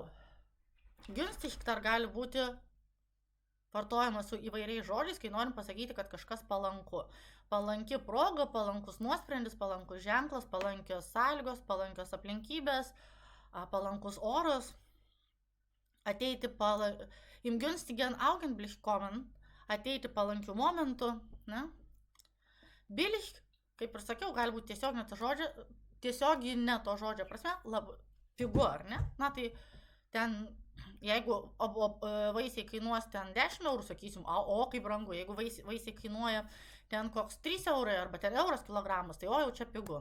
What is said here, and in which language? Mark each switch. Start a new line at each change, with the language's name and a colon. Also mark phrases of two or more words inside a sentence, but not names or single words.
Lithuanian: Günstig dar gali būti vartojamas su įvairiais žodžiais, kai norim pasakyti, kad kažkas palanku. Palanki proga, palankus nuosprendis, palankus ženklas, palankios sąlygos, palankios aplinkybės, palankus oras.
German: Ateiti im günstigen Augenblick kommen,
Lithuanian: ateiti palankių momentų. Ne? Billig, kaip ir sakiau, gali būti tiesioginė to žodžio prasme, pigu, ar ne? Na tai ten, jeigu vaisiai kainuos ten 10 eurų, sakysim, o kaip brangu, jeigu vaisiai kainuoja ten koks 3 eurai arba ten euras kilogramas, tai o jau čia pigu.